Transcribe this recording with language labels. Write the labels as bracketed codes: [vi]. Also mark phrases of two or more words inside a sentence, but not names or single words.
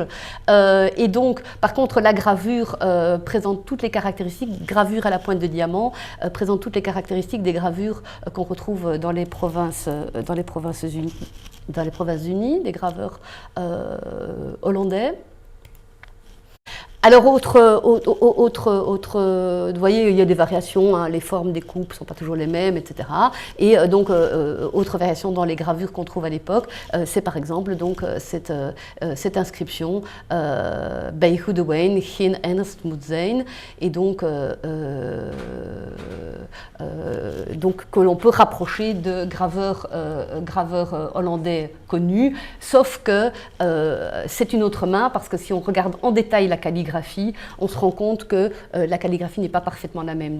[fr] Et donc, par contre, la gravure présente toutes les caractéristiques, gravure à la pointe de diamant, présente toutes les caractéristiques des gravures qu'on retrouve dans les provinces unies, des graveurs hollandais. Alors, vous voyez, il y a des variations, hein, les formes des coupes ne sont pas toujours les mêmes, etc. Et donc, autre variation dans les gravures qu'on trouve à l'époque, c'est par exemple donc, cette inscription [nl] Bij Goede Wijn, geen ernst moet zijn, [fr] et donc que l'on peut rapprocher de graveurs hollandais connus, sauf que c'est une autre main, parce que si on regarde en détail la calligraphie, calligraphie, on se rend compte que la calligraphie n'est pas parfaitement la même.